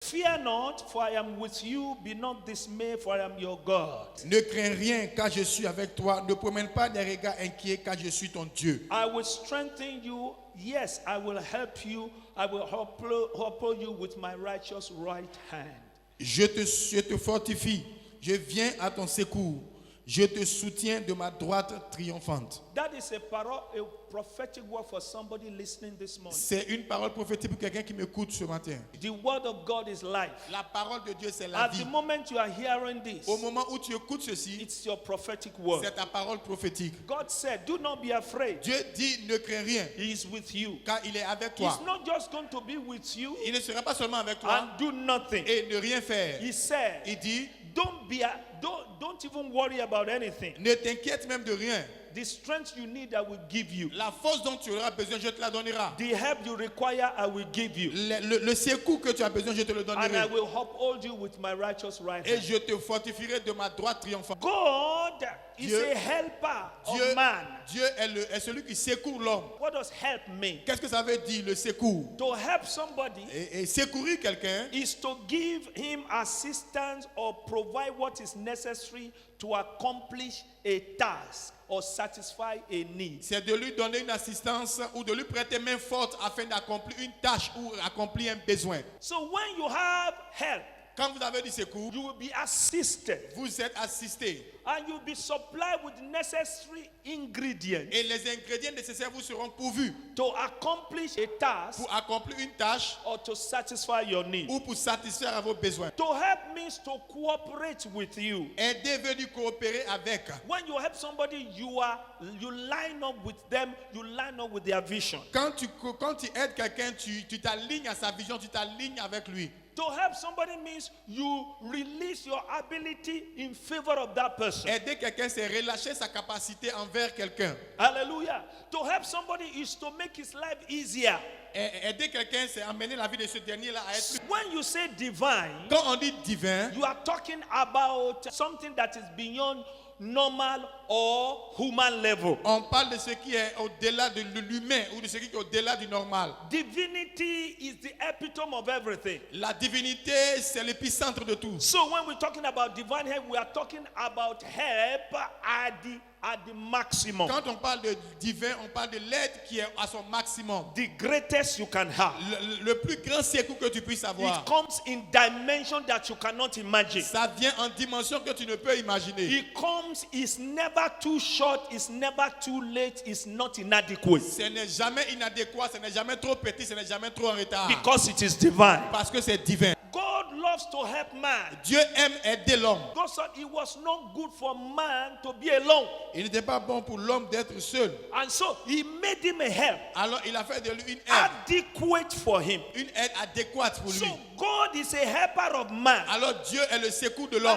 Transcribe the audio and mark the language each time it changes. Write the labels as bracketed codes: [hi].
[en] Fear not, for I am with you. Be not dismayed, for I am your God. [fr] Ne crains rien, car je suis avec toi. Ne promène pas des regards inquiets, car je suis ton Dieu. [en] I will strengthen you. Yes, I will help you. I will uphold you with my righteous right hand. [fr] Je te fortifie. Je viens à ton secours. Je te soutiens de ma droite triomphante. [en] That is a prophetic word for somebody listening this morning. [fr] C'est une parole prophétique pour quelqu'un qui m'écoute ce matin. [en] The word of God is life. [fr] La parole de Dieu, c'est la [en] At [fr] vie. [en] the moment you are hearing this, [fr] Au moment où tu écoutes ceci, [en] it's your prophetic word. [fr] c'est ta parole prophétique. [en] God said, do not be afraid. [fr] Dieu dit, ne crains rien, [en] He is with you. [fr] car il est avec toi. [en] He's not just going to be with you [fr] Il ne sera pas seulement avec toi [en] and do nothing. [fr] et ne rien faire. [en] He said, [fr] Il dit, [en] don't even worry about anything. [fr] ne t'inquiète même de rien. [en] The strength you need, I will give you. [fr] La force dont tu auras besoin, je te la donnerai. [en] The help you require, I will give you. [fr] Le secours que tu as besoin, je te le [en] And I [fr] donnerai. [en] will uphold you with my righteous right [fr] Et [en] hand. [fr] je te fortifierai de ma droite triomphante. [en] God is [fr] Dieu- [en] a helper [fr] Dieu, [en] of man. [fr] Dieu est celui qui secourt l'homme. [en] What does help mean? [fr] Qu'est-ce que ça veut dire, le secours? [en] To help somebody [fr] Et secourir quelqu'un, [en] is to give him assistance or provide what is necessary to accomplish a task or satisfy a need. [fr] c'est de lui donner une assistance ou de lui prêter main forte afin d'accomplir une tâche ou accomplir un besoin. [en] So when you have help, [fr] Quand vous avez du secours, [en] you will be assisted [fr] vous êtes assisté. [en] and you'll be supplied with necessary ingredients [fr] Et les ingrédients nécessaires vous seront pourvus [en] to accomplish a task [fr] pour accomplir une tâche [en] or to satisfy your need. [fr] ou pour satisfaire à vos besoins. [en] To help means to cooperate with you. [fr] Aider veut dire coopérer avec. [en] When you help somebody, you line up with them, you line up with their vision. [fr] Quand tu aides quelqu'un, tu t'alignes à sa vision, tu t'alignes avec lui. [en] To help somebody means you release your ability in favor of that person. [fr] Aider quelqu'un, c'est relâcher sa capacité envers quelqu'un. [en] Hallelujah. To help somebody is to make his life easier. [fr] Aider quelqu'un, c'est amener la vie de ce dernier-là à être plus. [en] When you say divine, [fr] Quand on dit divin, [en] you are talking about something that is beyond normal or human level. [fr] on parle de ce qui est au-delà de l'humain ou de ce qui est au-delà du normal. [en] Divinity is the epitome of everything. [fr] La divinité, c'est l'épicentre de tout. [en] So when we're talking about divine help, we are talking about help at the maximum. [fr] Quand on parle de divin, on parle de l'aide qui est à son maximum. [en] The greatest you can have. [fr] Le plus grand secours que tu puisses avoir. [en] It comes in dimension that you cannot imagine. [fr] Ça vient en dimension que tu ne peux imaginer. [en] It comes, it's never too short, it's never too late, it's not inadequate. [fr] Ce n'est jamais inadéquat, ce n'est jamais trop petit, ce n'est jamais trop en retard. [en] Because it is divine. [fr] Parce que c'est divin. [en] God loves to help man. [fr] Dieu aime aider l'homme. [en] God said it was not good for man to be alone. [fr] Il n'était pas bon pour l'homme d'être seul. [en] And so he made him a help. [fr] Alors il a fait de lui une aide. [en] Adequate for him. [fr] Une aide adéquate pour [en] So [fr] lui. [en] God is a helper of man. [fr] Alors Dieu est le secours de l'homme.